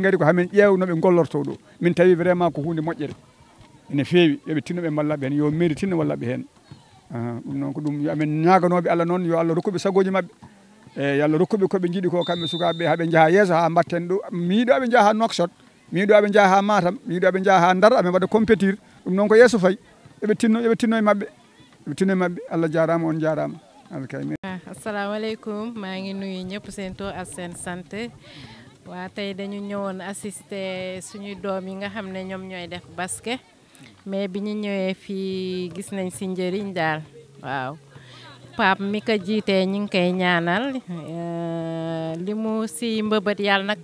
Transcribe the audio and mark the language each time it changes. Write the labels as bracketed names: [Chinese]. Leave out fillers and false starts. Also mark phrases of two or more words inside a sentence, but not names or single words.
[Fula] gari ko hamen ƴeew noɓe gollorto ɗo min tawi vraiment ko hunde moƴƴere ene feewi yoɓe tinno ɓe ballaɓe hen yo mairie tinno wallaɓe hen ɗum noon ko ɗum yo amen ñaganoɓe Allah noon yo Allah rokkuɓe sagoji mabɓe e yo Allah rokkuɓe koɓe jiiɗi ko kamɓe sukaɓe haaɓe jaaha yeeso ha mbatten ɗo mi yiiɗo aɓe jaaha ha Nouakchott mi yiiɗo aɓe jaaha ha Matam mi yiiɗo aɓe jaaha ha Ndar aɓe mbaɗa compétir ɗum noon ko yeeso fayi yoɓe tinno e mabɓe Allah jarama on jarama [Wolof] assalamu aleykum maa ngi nuyu ñëpp seen tur ak seen sant waa tey dañu ñëwoon assister suñuy doom yi nga xam ne ñoom ñooy def basket mais bi ñu ñëwee fii gis nañ si njëriñ daal waaw Pape mi ko jiitee ñu ngi koy ñaanal li mu si mbëbët yàlla nag